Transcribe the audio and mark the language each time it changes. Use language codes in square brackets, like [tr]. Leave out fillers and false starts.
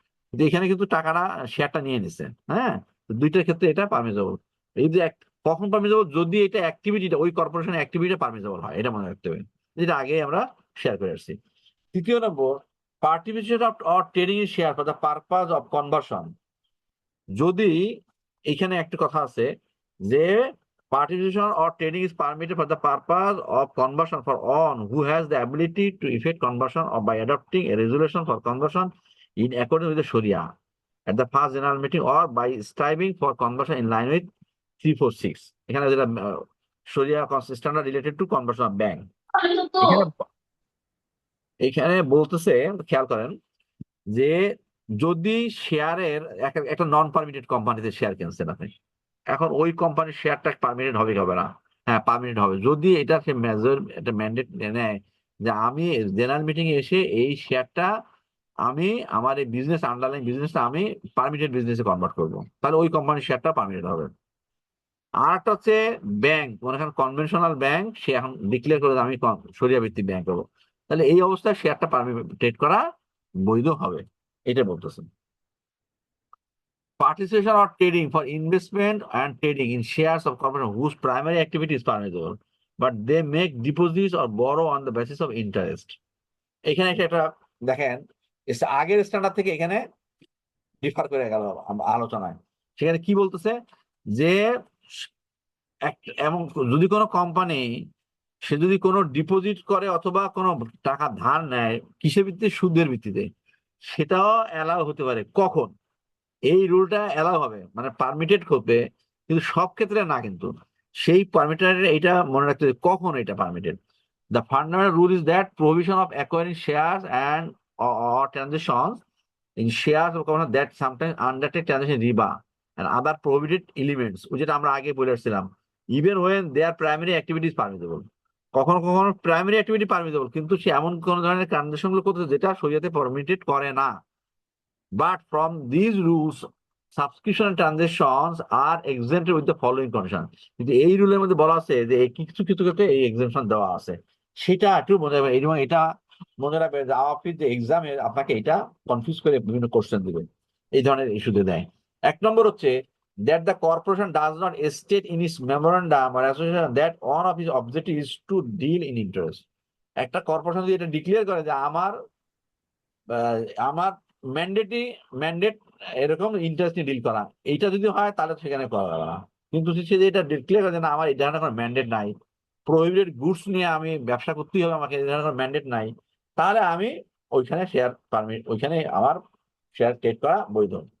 [bn] কিন্তু এখানে কিন্তু টাকাটা, শেয়ারটা নিয়ে নিছে। হ্যাঁ, তো দুইটার ক্ষেত্রে এটা পারমিটেবল। এই যে কখন পারমিটেবল? যদি এটা অ্যাক্টিভিটিটা ওই কর্পোরেশনের অ্যাক্টিভিটিটা পারমিটেবল হয়, এটা মনে রাখতে হবে, যেটা আগে আমরা শেয়ার করে আসছি। তৃতীয় নম্বর, [en] Participation of or trading in share for the purpose of conversion. [bn] যদি এখানে একটা কথা আছে যে [en] participation or trading is permitted for the purpose of conversion for on who has the ability to effect conversion or by adopting a resolution for conversion in accordance with the Sharia at the first general meeting or by striving for conversion in line with 346। [bn] এখানে যেটা [en] Sharia standard related to conversion of bank। [bn] এখানে এখানে বলতেছে, খেয়াল করেন, যে যদি শেয়ারের একটা নন পারমিটেড কোম্পানিতে শেয়ার কিনছেন আপনি, এখন ওই কোম্পানির শেয়ারটা পারমিটেড হবে কি হবে না? হ্যাঁ, পারমিটেড হবে, যদি এটা সে মেজর একটা ম্যান্ডেট নেয় যে আমি জেনারেল মিটিং এ এসে এই শেয়ারটা আমি আমার এই বিজনেস, আন্ডারলাইন বিজনেসটা আমি পারমিটেড বিজনেসে কনভার্ট করবো, তাহলে ওই কোম্পানির শেয়ারটা পারমিটেড হবে। আর একটা হচ্ছে ব্যাংক, মনে করেন কনভেনশনাল ব্যাংক, সে এখন ডিক্লেয়ার করে যে আমি শরিয়া ভিত্তিক ব্যাংক হবো, তাহলে এই অবস্থায় শেয়ারটা পারমিটেড করা বৈধ হবে, এটা বলতেছেন। [en] Participation or trading for investment and trading in shares of corporation whose primary activity is permissible, but they make deposits or borrow on the basis of interest। [bn] এখানে একটা দেখেন, আগের স্ট্যান্ডার্ড থেকে এখানে ডিফার করে গেল আলোচনায়। সেখানে কি বলতেছে, যে এবং যদি কোনো কোম্পানি, সে যদি কোনো ডিপোজিট করে অথবা কোনো টাকা ধার নেয় কিসের ভিত্তিতে? সুদের ভিত্তিতে, সেটাও অ্যালাউ হতে পারে। কখন? এই রুলটা অ্যালাউ হবে, মানে পারমিটেড করবে, কিন্তু সব ক্ষেত্রে না। কিন্তু সেই পারমিটেড, এটা মনে রাখতে হবে কখন এটা permitted. [en] the fundamental rule is that provision of acquiring shares and or transactions in shares of company that sometimes undertake transaction riba and other prohibited elements, [bn] যেটা আমরা আগে বলে আসছিলাম, [en] even when their primary activity is permissible। [bn] কখনো কখনো primary activity পারমিটেবল, কিন্তু সে এমন কোন ধরনের ট্রানজাকশন গুলো করতেছে যেটা শরীয়তে পারমিটেড করে না। [en] But from these rules, subscription transactions are exempted with the following condition। [bn] কিন্তু এই রুলের মধ্যে বলা আছে যে এই কিছু কিছু ক্ষেত্রে এই এক্সেমশন দেওয়া আছে, সেটা একটু মনে রাখবেন। এবং এটা মনে রাখবেন যে অফিস যে এক্সামে আপনাকে এটা কনফিউজ করে বিভিন্ন কোশ্চেন দিবেন, এই ধরনের ইস্যুতে দেয়। এক নম্বর হচ্ছে, [en] that the corporation does not state in its memorandum or association that one of its objective is to deal in interest। [bn] একটা কর্পোরেশন যদি এটা ডিক্লেয়ার করে যে আমার আমার ম্যান্ডেট এরকম ইন্টারেস্ট নিয়ে ডিল করা, এইটা যদি হয় তাহলে সেখানে করা যাবে না। কিন্তু সে যে এটা ডিক্লেয়ার করে যে না, আমার এই ধরনের কোনো ম্যান্ডেট নাই, প্রহিবিটেড গুডস নিয়ে আমি ব্যবসা করতেই হবে, আমাকে এই ধরনের কোনো ম্যান্ডেট নাই, তাহলে আমি ওইখানে শেয়ার পারমিট, ওইখানে আমার শেয়ার ট্রেড করা বৈধ।